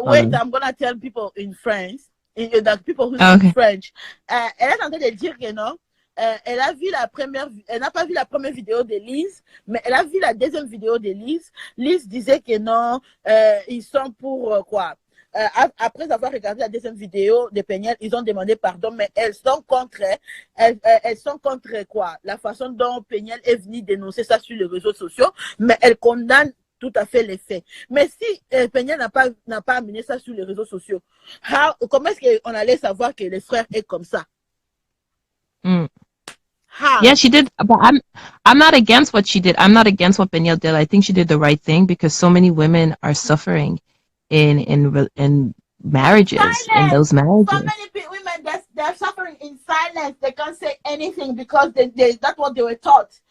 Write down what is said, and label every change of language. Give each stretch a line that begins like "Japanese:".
English: wait, I'm gonna tell people in France, people who speak French.
French: Elle est en train de dire que non. Elle n'a pas vu la première vidéo de Lise, mais elle a vu la deuxième vidéo de Lise. Lise disait que non, ils sont pour quoi? Après avoir regardé la deuxième vidéo de Peniel, ils ont demandé pardon, mais elles sont contre quoi? La façon dont Peniel est venu dénoncer ça sur les réseaux sociaux, mais elles condamnent tout à fait les faits. Mais si Peniel n'a pas amené ça sur les réseaux sociaux, comment est-ce qu'on allait savoir que les frères est comme ça?
English: Yeah, she did, but I'm not against what she did. I'm not against what Benyal did. I think she did the right thing because so many women are suffering in marriages, in those marriages. So many women they're suffering in silence. They can't say anything because that's what they were taught.